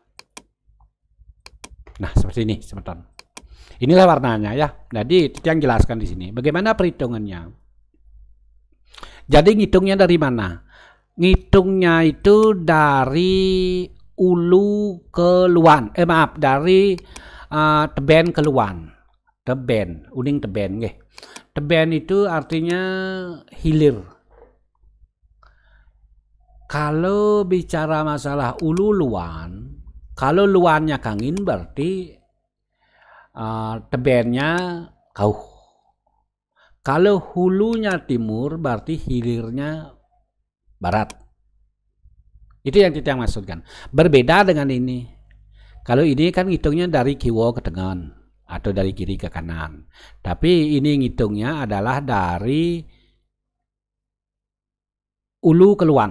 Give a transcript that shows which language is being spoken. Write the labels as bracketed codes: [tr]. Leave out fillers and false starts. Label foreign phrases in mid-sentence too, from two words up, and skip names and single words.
[id] Nah, seperti ini, teman-teman. Inilah warnanya ya. Jadi yang jelaskan di sini. Bagaimana perhitungannya? Jadi ngitungnya dari mana? Ngitungnya itu dari ulu ke luan. Dari teben ke luan. [ban] Teben, uning teben nggih. [id] Teben itu artinya hilir. Kalau bicara masalah ulu luan, kalau luannya kangin berarti tebennya kauh. Kalau hulunya timur berarti hilirnya barat. Itu yang kita maksudkan. Berbeda dengan ini. Kalau ini kan ngitungnya dari kiwo ke tengan atau dari kiri ke kanan. Tapi ini ngitungnya adalah dari ulu ke luan.